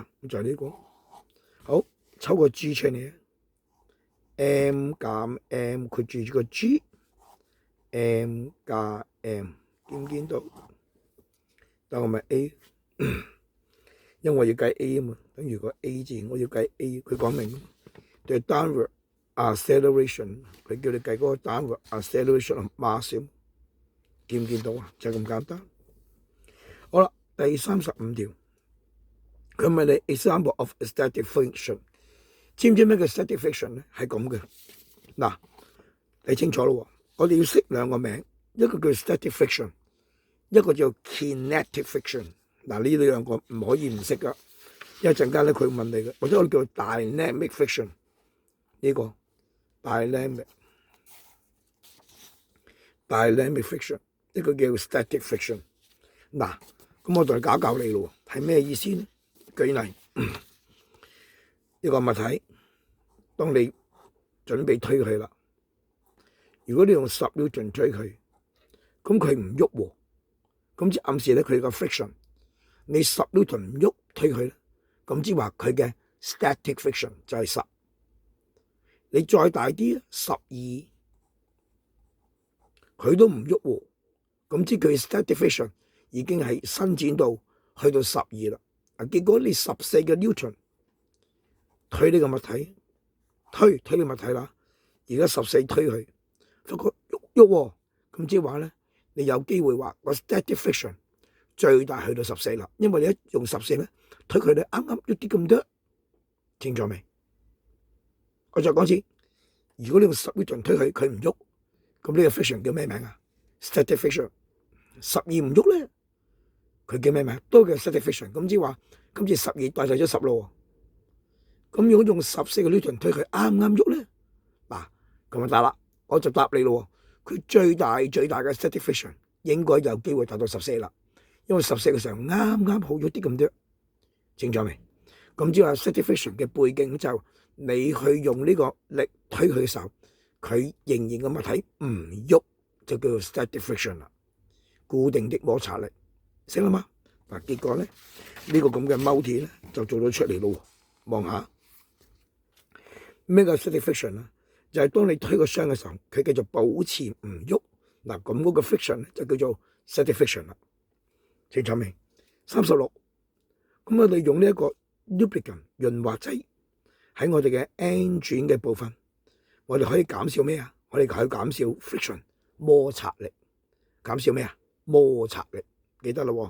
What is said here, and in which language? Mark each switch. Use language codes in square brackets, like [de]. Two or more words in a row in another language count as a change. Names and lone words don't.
[yue] 就係呢個，好，抽個 G 出嚟 ，m 減 m 括住個 G，m 加 m， 見唔見到？但我咪 A， 因為我要計 A 啊嘛，等於個 A 字，我要計 A， 佢講明對 [en] downward acceleration， [yue] 佢叫你計嗰個 [en] downward acceleration mass， [yue] 見唔見到啊？就係咁簡單。好啦，第35條，佢問你 [en] example of static friction， [yue] 知唔知咩叫 [en] static friction [yue] 咧？係咁嘅。嗱，你清楚咯喎，我哋要識兩個名，一個叫 [en] static friction， [yue] 一個叫 [en] kinetic friction。 [yue] 嗱，呢兩個唔可以唔識噶，因為陣間咧佢會問你嘅，或者我哋叫 [en] dynamic friction， [yue] 呢個 [en] dynamic friction， [yue] 一個叫 [en] static friction。 [yue] 嗱，咁我同你教你咯，係咩意思呢？舉例，一個物體，當你準備推佢啦，如果你用10 Newton 推佢，咁佢唔喐喎，咁即暗示咧佢個 friction。你10 Newton 唔喐推佢咧，咁即話佢嘅 [en] static friction [yue] 就係10。你再大啲12，佢都唔喐喎，咁即佢 [en] static friction [yue] 已經係伸展到去到12啦。啊，結果你14嘅 Newton 推呢個物體，推呢個物體啦，而家14推佢，發覺喐喎，咁即話咧，你有機會話個 static friction 最大去到14啦，因為你一用14咧推佢，你啱啱喐啲咁多，清楚未？我再講次，如果你用10 Newton推佢，佢唔喐，咁呢個 friction 叫咩名啊 ？ [en] static friction。 [yue] 12 唔喐咧，佢叫咩名？都叫 [en] static friction。 [yue] 咁即係話，今次12代替咗10咯。咁如果用14個 Newton 推佢，啱唔啱喐咧？嗱，咁就答啦，我就答你咯。佢最大嘅 [en] static friction [yue] 應該有機會達到14啦。因為14嘅時候啱啱好咗啲咁多，清楚未？咁即係話 [en] static friction [yue] 嘅背景就你去用呢個力推佢嘅時候，佢仍然個物體唔喐，就叫做 [en] static friction [yue] 啦，固定的摩擦力，識啦嘛？嗱，結果咧呢個咁嘅 multi 咧就做咗出嚟咯。望下咩叫 [en] static friction [yue] 啊？就係當你推個箱嘅時候，佢繼續保持唔喐，嗱咁嗰個 friction 咧就叫做 [en] static friction [yue] 啦。清楚未？36，咁我哋用呢一個 lubricant 潤滑劑喺我哋嘅 engine 嘅部分，我哋可以減少咩啊？我哋可以減少 friction 摩擦力，減少咩啊？摩擦力，記得啦喎。